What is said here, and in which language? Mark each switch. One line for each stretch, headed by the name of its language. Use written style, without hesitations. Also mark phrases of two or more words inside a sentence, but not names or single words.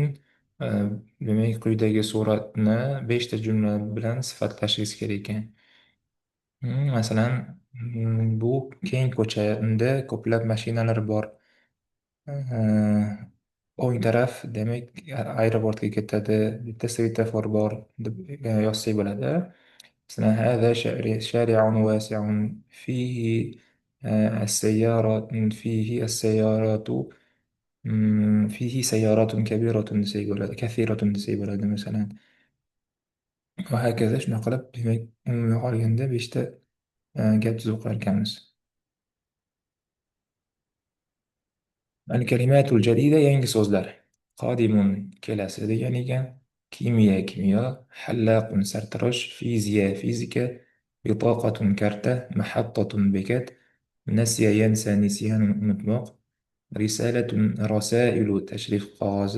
Uzbek: Demak, quyidagi suratni 5 ta jumla bilan sifatlashingiz kerak ekan. Masalan, bu keng ko'cha, unda ko'plab mashinalar bor. O'ng taraf, demak, aeroportga ketadi. Bitta svetofor bor deb yozsak bo'ladi. Masalan,
Arabic: هذا شارع واسع فيه السيارات السيارات فيه سيارات كبيرة
Uzbek: desak bo'ladi,
Arabic: كثيرة
Uzbek: desak bo'ladi masalan. Va hokazo, shunaqa qilib, demak, umumiy olganda 5 ta gap tuzib qo'yar ekanmiz.
Arabic: الكلمات الجديدة,
Uzbek: yangi so'zlar. Qodimun kelasi degan ekan. Kimya kimyo, hallaqun sartarosh, fiziya fizika, bitoqatun karta, mahattatun bekat, nasiya yansa nisyanun unutmoq, risalatun rasailu tashrif qog'ozi.